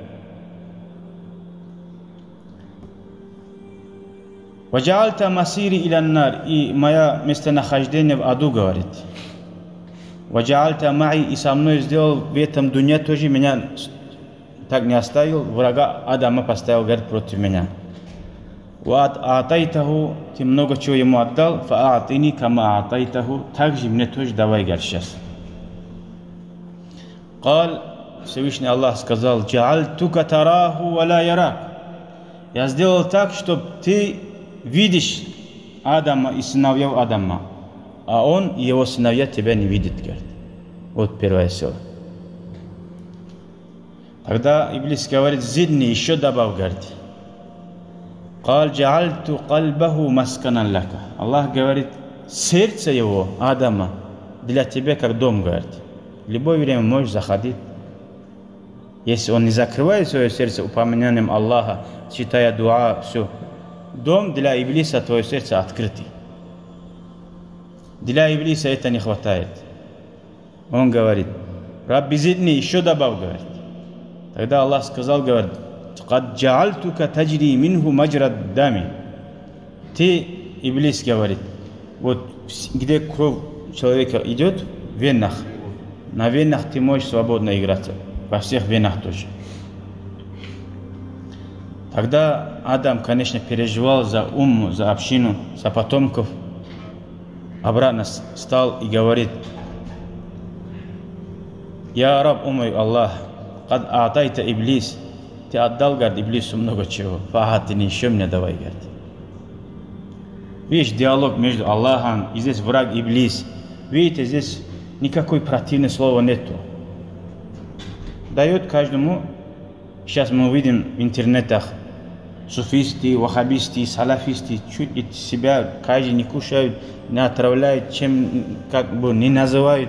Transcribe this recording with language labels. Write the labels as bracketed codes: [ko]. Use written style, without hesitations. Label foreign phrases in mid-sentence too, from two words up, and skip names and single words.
[ar] «وجعلت مصيري إلى النار», [ru] и мое местонахождение в аду, говорит. [ar] «وجعلت معي», [ru] и со мной сделал в этом дуне тоже, меня так не оставил, врага Адама поставил, говорит, против меня. [ar] «وأعطيته», [ru] ты много чего ему отдал, [ar] «فأعطني كما أعطيته», [ru] также мне тоже давай, говорит, сейчас. «Кал», Всевышний Аллах сказал, [ar] «جعلتك تراه ولا يراك», [ru] я сделал так, чтобы ты видишь Адама и сыновьев Адама, а он и его сыновья тебя не видят, говорит. Вот первая сила. Тогда Иблис говорит, зидни, еще добавь, говорит. [ar] قال جعلت قلبه مسكنا لك. [ru] Аллах говорит, сердце его, Адама, для тебя как дом, говорит. В любое время можешь заходить. Если он не закрывает свое сердце упоминанием Аллаха, читая дуа, все. Дом для Иблиса, твое сердце открытый. Для Иблиса это не хватает. Он говорит, [ar] ربي زدني, [ru] еще добавь, говорит. Тогда Аллах сказал, говорит, [ar] «قد جعلتك تجري منه مجرى الدم». [ru] Ты, Иблис, говорит, вот где кровь человека идет, в венах, на венах ты можешь свободно играться. во всех венах тоже. Тогда Адам, конечно, переживал за умму, за общину, за потомков. Обратно стал и говорит: «Я раб, мой Аллах, [ar] قد أعطيت إبليس». [ru] Ты отдал, говорит, Иблису много чего. Фахатини, еще мне давай, говорит. Видишь, диалог между Аллахом и здесь враг Иблис. Видите, здесь никакой противного слова нету. Дает каждому. Сейчас мы увидим в интернетах суфисты, вахабисты, салафисты чуть ли себя каждый не кушают, не отравляют, чем как бы не называют.